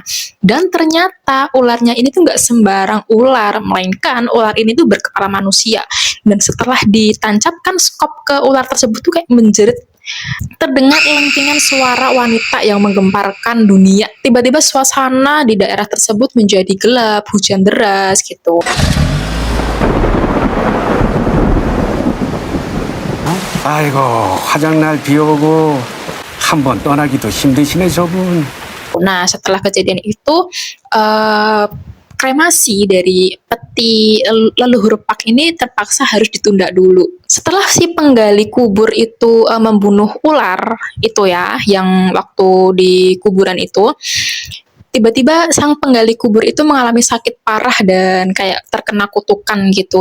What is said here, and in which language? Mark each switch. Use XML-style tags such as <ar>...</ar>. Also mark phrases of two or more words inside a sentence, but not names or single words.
<id>Dan ternyata ularnya ini tuh nggak sembarang ular, melainkan ular ini tuh berkepala manusia. Dan setelah ditancapkan skop ke ular tersebut tuh kayak menjerit. Terdengar lengkingan suara wanita yang menggemparkan dunia. Tiba-tiba suasana di daerah tersebut menjadi gelap, hujan deras gitu.</id> <ko>아이고 화장날 비오고 한 번 떠나기도 힘드시네 저분.</ko> <id>Nah, setelah kejadian itu, kremasi dari peti leluhur Park ini terpaksa harus ditunda dulu. Setelah si penggali kubur itu membunuh ular itu ya, yang waktu di kuburan itu, tiba-tiba sang penggali kubur itu mengalami sakit parah dan kayak terkena kutukan gitu.</id>